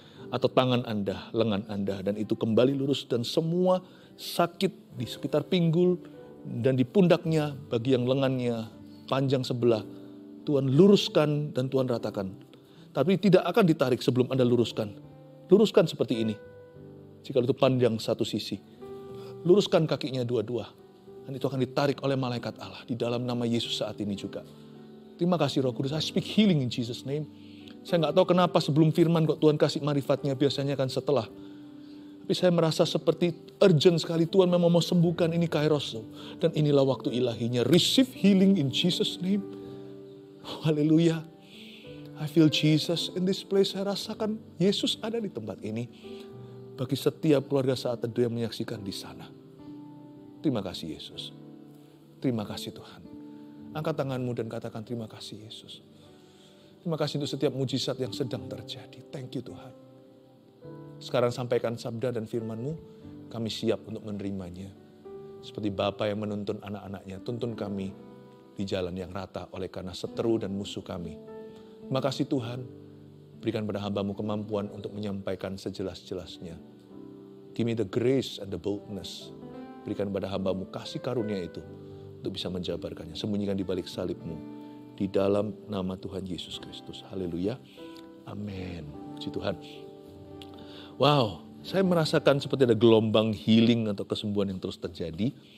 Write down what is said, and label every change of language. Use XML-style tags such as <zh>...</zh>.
<id>Atau tangan Anda, lengan Anda. Dan itu kembali lurus dan semua sakit di sekitar pinggul dan di pundaknya, bagi yang lengannya panjang sebelah, Tuhan luruskan dan Tuhan ratakan. Tapi tidak akan ditarik sebelum Anda luruskan. Luruskan seperti ini. Jika itu panjang satu sisi, luruskan kakinya dua-dua. Dan itu akan ditarik oleh malaikat Allah di dalam nama Yesus saat ini juga. Terima kasih Roh Kudus,</id> <en>I speak healing in Jesus name.</en> <id>Saya nggak tahu kenapa sebelum firman kok Tuhan kasih marifatnya, biasanya kan setelah. Tapi saya merasa seperti urgent sekali, Tuhan memang mau sembuhkan ini kairos. Dan inilah waktu ilahinya.</id> <en>Receive healing in Jesus name. Haleluya. I feel Jesus in this place.</en> <id>Saya rasakan Yesus ada di tempat ini. Bagi setiap keluarga saat teduh yang menyaksikan di sana. Terima kasih Yesus. Terima kasih Tuhan. Angkat tanganmu dan katakan terima kasih Yesus. Terima kasih untuk setiap mujizat yang sedang terjadi.</id> <en>Thank you</en> <id>Tuhan. Sekarang sampaikan sabda dan firman-Mu, kami siap untuk menerimanya. Seperti Bapa yang menuntun anak-anaknya, tuntun kami di jalan yang rata oleh karena seteru dan musuh kami. Terima kasih Tuhan. Berikan pada hamba-Mu kemampuan untuk menyampaikan sejelas-jelasnya.</id> <en>Give me the grace and the boldness.</en> <id>Berikan pada hamba-Mu kasih karunia itu untuk bisa menjabarkannya. Sembunyikan di balik salib-Mu. Di dalam nama Tuhan Yesus Kristus. Haleluya. Amin. Puji Tuhan. Wow, saya merasakan seperti ada gelombang healing atau kesembuhan yang terus terjadi.</id>